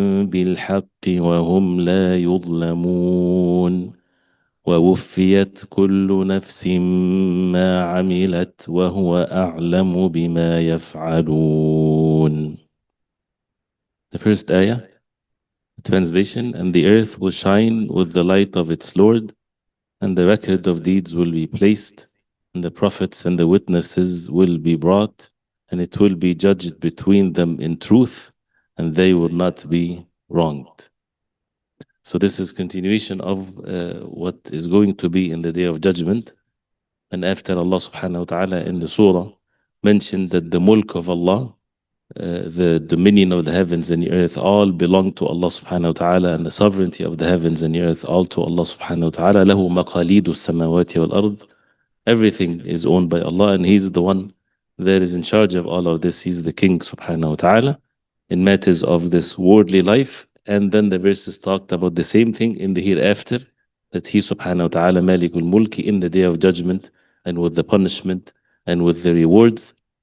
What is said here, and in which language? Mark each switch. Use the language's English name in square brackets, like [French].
[Arabic] بالحق وهم لا يظلمون ووفيت كل نفس ما عملت وهو أعلم بما يفعلون. [English] The first ayah, the translation, and the earth will shine with the light of its Lord, and the record of deeds will be placed, and the prophets and the witnesses will be brought, and it will be judged between them in truth, and they will not be wronged. So this is continuation of what is going to be in the day of judgment. And after Allah subhanahu wa ta'ala in the surah mentioned that the mulk of Allah, the dominion of the heavens and the earth, all belong to Allah subhanahu wa ta'ala, and the sovereignty of the heavens and the earth all to Allah subhanahu wa ta'ala. [Arabic] له مقاليد السماوات والأرض. [English] Everything is owned by Allah, and He's the one that is in charge of all of this. He's the King subhanahu wa ta'ala in matters of this worldly life. And then the verses talked about the same thing in the hereafter, that He subhanahu wa ta'ala malikul mulki in the day of judgment, and with the punishment and with the rewards.